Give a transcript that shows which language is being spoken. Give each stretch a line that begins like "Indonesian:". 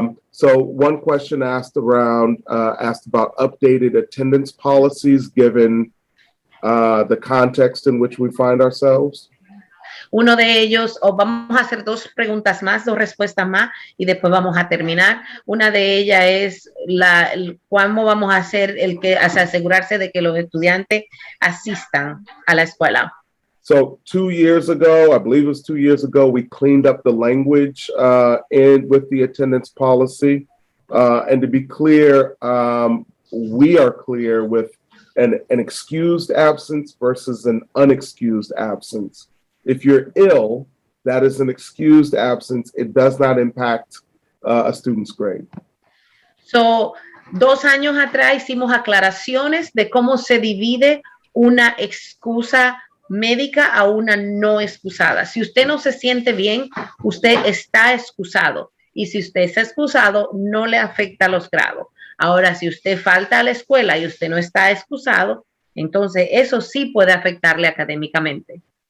English: So one question asked about updated attendance policies given the context in which we find ourselves.
Spanish: Uno de ellos, vamos a hacer 2 preguntas más, 2 respuestas más, y después vamos a terminar. Una de ellas es cómo vamos a hacer asegurarse de que los estudiantes asistan a la escuela.
English: So 2 years ago, I believe it was 2 years ago, we cleaned up the language with the attendance policy. And to be clear, we are clear with an excused absence versus an unexcused absence. If you're ill, that is an excused absence. It does not impact a student's grade.
Spanish: So, 2 años atrás hicimos aclaraciones de cómo se divide una excusa médica a una no excusada. Si usted no se siente bien, usted está excusado. Y si usted está excusado, no le afecta los grados. Ahora, si usted falta a la escuela y usted no está excusado, entonces eso sí puede afectarle académicamente.